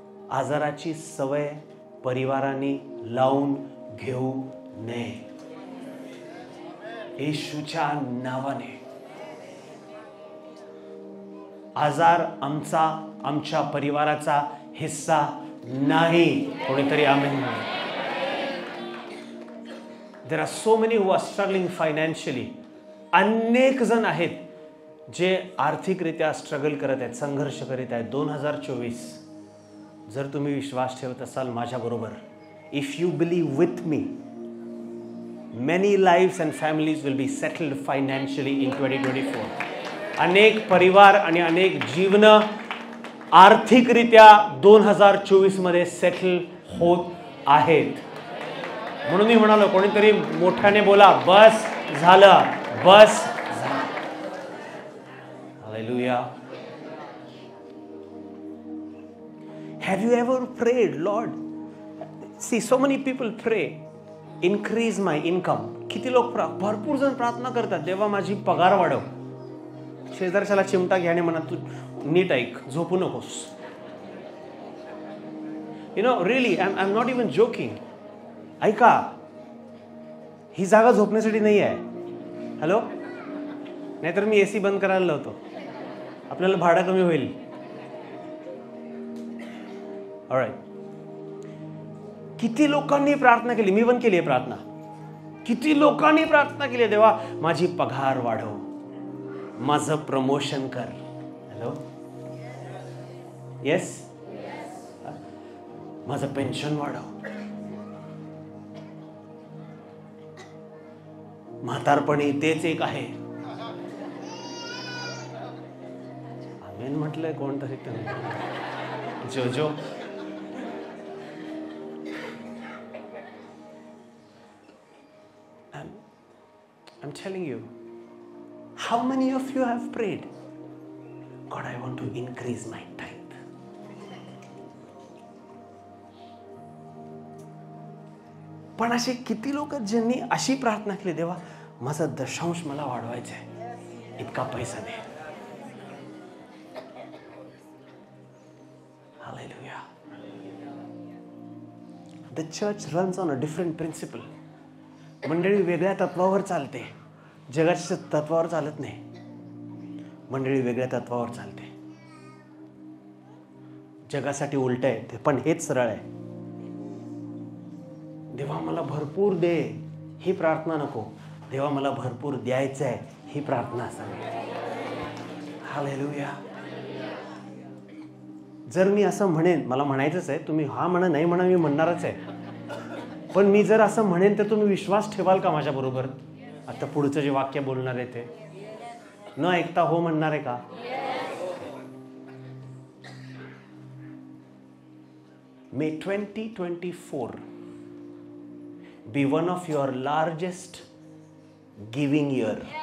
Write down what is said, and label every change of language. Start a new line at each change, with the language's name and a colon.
Marathi: आजाराची सवय परिवाराने लावून घेऊ नये येशूच्या नावाने. आजार आमच्या परिवाराचा हिस्सा नाही. कोणीतरी आमेन म्हणा.
English: There are so many who are struggling financially.
Marathi: अनेक जण आहेत जे आर्थिकरित्या स्ट्रगल करत आहेत, संघर्ष करीत आहेत. 2024 जर तुम्ही विश्वास ठेवत असाल माझ्याबरोबर,
English: If you believe with me, many lives and families will be settled financially in 2024.
Marathi: अनेक परिवार आणि अनेक जीवन आर्थिकरित्या 2024 मध्ये सेटल होत आहेत. म्हणून मी म्हणालो, कोणीतरी मोठ्याने बोला, बस झालं, बस झालं. Hallelujah.
English: Have you ever prayed, Lord? See, so many people pray, increase my income.
Marathi: किती लोक भरपूर जण प्रार्थना करतात, देवा माझी पगार वाढव. शेजारच्याला चिमटा घ्या आणि म्हणा, तू नीट ऐक, झोपू नकोस.
English: You know, really, I'm not even joking.
Marathi: ऐका, ही जागा झोपण्यासाठी नाही आहे. हॅलो, नाहीतर मी एसी बंद करायला लावतो, आपल्याला भाडं कमी होईल. ऑलराइट. किती लोकांनी प्रार्थना केली, मी पण केली आहे प्रार्थना. किती लोकांनी प्रार्थना केली, देवा माझी पगार वाढव, माझं प्रमोशन कर. हॅलो, येस, माझं पेन्शन वाढव, म्हातारपणी तेच एक आहे. आमेन म्हटलंय कोणतरी, जोजो.
English: I'm telling you, how many of you have prayed, God, I want to increase my tithe.
Marathi: पण असे किती लोक ज्यांनी अशी प्रार्थना केली, देवा माझा दशांश मला वाढवायचा आहे, इतका पैसा दे.
English: Hallelujah. The church runs on a different principle.
Marathi: मंडळी वेगळ्या तत्वावर चालते, जगाच्या तत्वावर चालत नाही. मंडळी वेगळ्या तत्वावर चालते. जगासाठी उलट आहे ते, पण हेच सरळ आहे. देवा मला भरपूर दे ही प्रार्थना नको, देवा मला भरपूर द्यायचं आहे ही प्रार्थना असावी. हालेलुया. जर मी असं म्हणेन, मला म्हणायचंच आहे, तुम्ही हा म्हणा नाही म्हणा, मी म्हणणारच आहे, पण मी जर असं म्हणेन तर तुम्ही विश्वास ठेवाल का माझ्या बरोबर? आता पुढचं जे वाक्य बोलणार आहे ते न ऐकता हो म्हणणार आहे का?
English: May 2024 be one of your largest giving year.